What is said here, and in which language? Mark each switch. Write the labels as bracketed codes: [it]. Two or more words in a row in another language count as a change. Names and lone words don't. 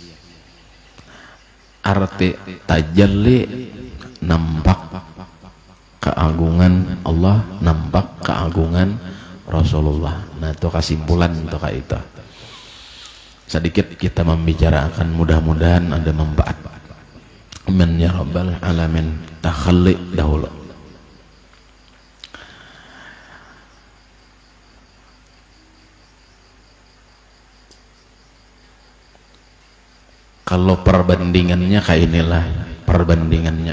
[id] Arti tajalli nampak keagungan Allah, nampak keagungan Rasulullah. Nah itu kesimpulan untuk itu. Sedikit kita membicarakan, mudah-mudahan ada manfaat. [ar] Amin ya rabbal alamin. [id] Takhalli dahulu. Kalau perbandingannya kayak inilah perbandingannya.